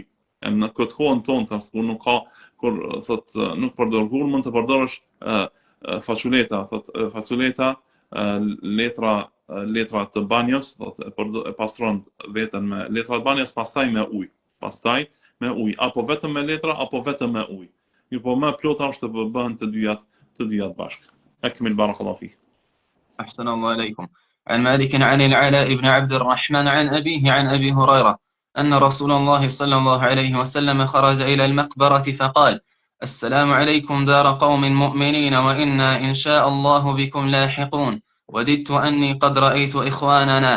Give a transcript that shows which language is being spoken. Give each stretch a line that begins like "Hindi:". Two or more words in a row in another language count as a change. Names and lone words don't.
Albanian: Në këtë kohën tonë, kur nuk ka, kur thotë nuk përdor gur, mund të përdorësh faculeta, letra të banjos, e pastron veten me letra të banjos, pastaj me ujë, apo vetëm me letra, apo vetëm me ujë. Mirë, po më plot është të bëhen të dyjat bashkë.
Arabic: أكمل بارك الله فيك. أحسن الله إليكم. عن مالك عن العلاء بن عبد الرحمن عن أبيه عن أبي هريرة أن رسول الله صلى الله عليه وسلم خرج إلى المقبرة فقال: السلام عليكم دار قوم مؤمنين وإنا إن شاء الله بكم لاحقون، وددت أني قد رأيت إخواننا.